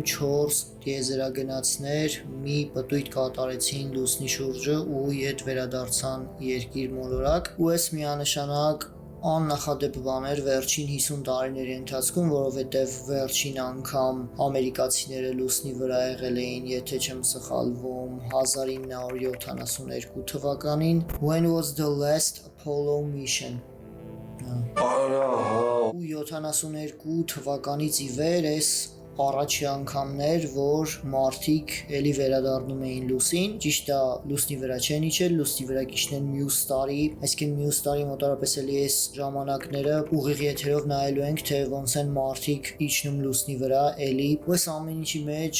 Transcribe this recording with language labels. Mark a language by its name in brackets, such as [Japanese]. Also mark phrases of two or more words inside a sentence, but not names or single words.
[Armenian] 4 տիեզերագնացներ մի պտույտ կատարեցին լուսնի շուրջը ու ետ վերադարձան երկիր մոլորակ, ու այս միանշանակ աննախադեպ բան էր վերջին 50 տարիների ընթացքում, որովհետև վերջին անգամ ամերիկացիները լուսնի վրա եղել էին, եթե չեմ սխալվում, 1972 թվականին, [English] when was the last Apollo mission? [Armenian] Ու 72 թվականից ի վեր էս առաջի անգամներ, որ մարդիկ էլի վերադառնում էին լուսին, ճիշտ է, լուսնի վրա չեն իջել, լուսնի վրա կիջնեն մյուս տարի, այսինքն մյուս տարի մոտավորապես էլի այս ժամանակները ուղիղ եթերով նայելու ենք, թե ոնց են մարդիկ իջնում լուսնի վրա էլի, ու այս ամեն ինչի մեջ